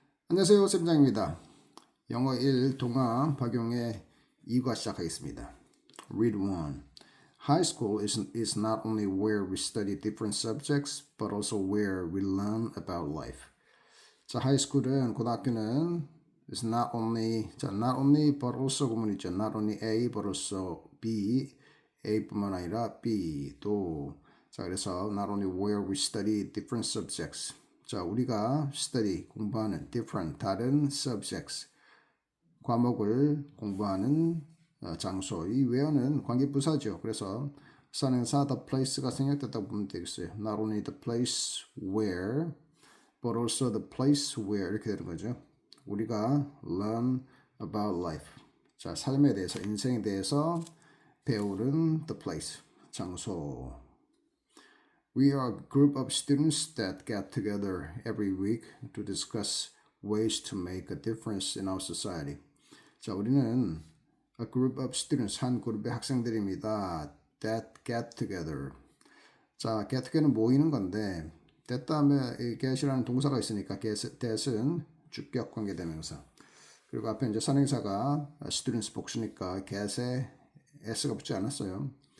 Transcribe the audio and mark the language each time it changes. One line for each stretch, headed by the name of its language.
Korean: 안녕하세요, 쌤장입니다. 영어 1 동화 박용의 2과 시작하겠습니다.
English: Read 1. High school is not only where we study different subjects, but also where we learn about life.
Korean: 자, 하이스쿨은 고등학교는
English: is not only but also
Korean: 구문이죠.
English: Not only A but also B.
Korean: A뿐만 아니라 B도. 자, 그래서
English: not only where we study different subjects.
Korean: 자, 우리가 study 공부하는 different 다른 subjects 과목을 공부하는 장소. 이 where는 관계부사죠. 그래서 선행사 the place가 생략됐다고 보면 되겠어요.
English: Not only the place where but also the place where
Korean: 이렇게 되는 거죠. 우리가
English: learn about life.
Korean: 자, 삶에 대해서 인생에 대해서 배우는 the place 장소.
English: We are a group of students that get together every week to discuss ways to make a difference in our society.
Korean: 자, 우리는 a group of students, 한 그룹의 학생들입니다.
English: that get together.
Korean: 자, get together는 모이는 건데 that 다음에 이 get이라는 동사가 있으니까 get은 주격 관계대명사. 그리고 앞에 이제 선행사가 students 복수니까 get에 s가 붙지 않았어요.